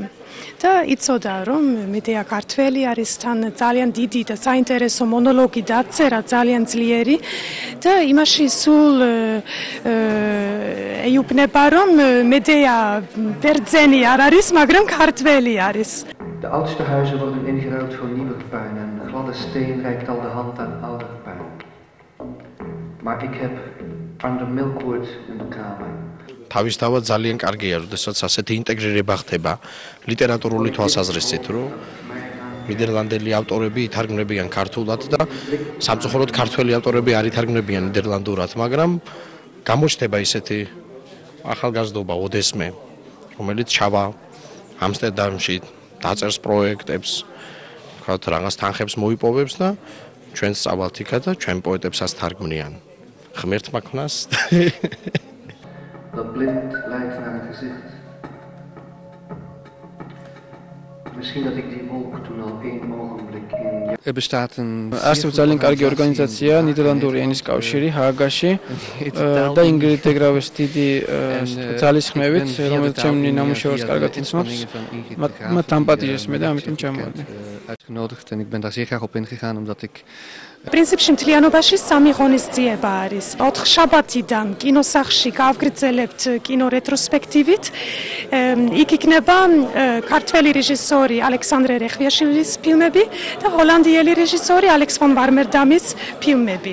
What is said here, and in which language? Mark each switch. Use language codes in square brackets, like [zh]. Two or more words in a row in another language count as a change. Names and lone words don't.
[ka] და იცოდა რომ მედეა ქართველი არის თან ძალიან დიდი და საინტერესო მონოლოგი დაწერა ძალიან ძლიერი და იმაში სულ ეუბნება რომ mede ბერძენი არ არის, მაგრამ ქართველი არის. [nl] De oudste huizen worden ingeruild voor nieuwe puin en gladde steen reikt al de hand aan ouder puin. Maar ik heb van de milkwoord in de kamer. [ka] თავისთავად ძალიან კარგია, როდესაც ასეთი ინტეგრირება ხდება ლიტერატურული თვალსაზრისით, რომ ნიდერლანდელი ავტორები ითარგმნებიან ქართულად და სამწუხაროდ ქართველი ავტორები არ ითარგმნებიან ნიდერლანდურად, მაგრამ გამოჩნდება ისეთი ახალგაზრდობა ოდესმე, რომელიც ჩავა ამსტერდამში დაწერს პროექტებს, ვთქვათ, რაღაც თანხებს მოიპოვებს და ჩვენ სწავლთ იქა და ჩვენ პოეტებსაც თარგმნიან. ღმერთმა ქონას [nl] Dat blind leidt naar het gezicht. Misschien dat ik die wolk toen al één ogenblik in... [ka] არსებობს ძალიან კარგი ორგანიზაცია ნიდერლანდური ენის კავშირი ჰააგაში და ინტეგრავეს დიდი ძალისხმევით, რომელიც ჩემი ნამუშევარს კარგად იცნობს. მათ ამპატიჟეს მე და ამიტომ ჩამოვარდი. [nl] Uitgenodigd en ik ben daar zeer graag op ingegaan omdat ik [ka] პრინციპში მთლიანობაში სამი ღონისძიება არის. 4 შაბათიდან კინოსახლში გავგრძელებთ კინო რეტროსპექტივით. იქ იქნება ქართველი რეჟისორი ალექსანდრე რეხვიაშვილის ფილმები და ჰოლანდიელი რეჟისორი ალექს ფონ ვარმერდამის ფილმები.